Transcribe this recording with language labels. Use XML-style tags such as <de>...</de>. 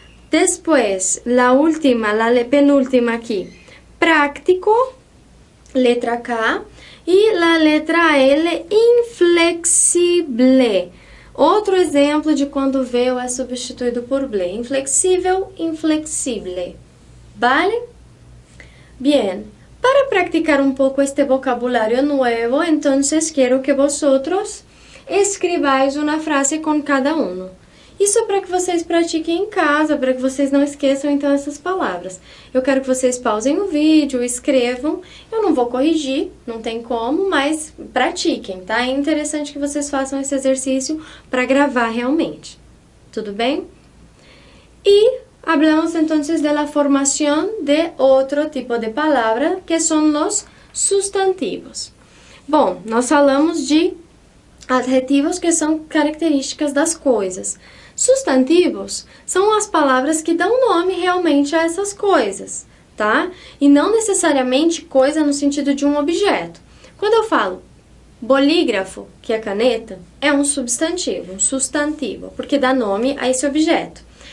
<pt>Depois, a penúltima aqui, prático, letra K, e a letra L, inflexible. Outro exemplo de quando o veu é substituído por ble, inflexível, inflexible.</pt> <es>¿Vale? Bien, para practicar un poco este vocabulario nuevo, entonces quiero que vosotros escribáis una frase con cada uno.</es> <pt>Isso é para que vocês pratiquem em casa, para que vocês não esqueçam então essas palavras. Eu quero que vocês pausem o vídeo, escrevam. Eu não vou corrigir, não tem como, mas pratiquem, tá? É interessante que vocês façam esse exercício para gravar realmente. Tudo bem?</pt> <es>E hablamos entonces de la formación de otro tipo de palabra, que son los sustantivos.</es> <pt>Bom, nós falamos de adjetivos que são características das coisas. Substantivos são as palavras que dão nome realmente a essas coisas, tá? E não necessariamente coisa no sentido de um objeto. Quando eu falo bolígrafo, que é caneta, é um substantivo, porque dá nome a esse objeto.</pt>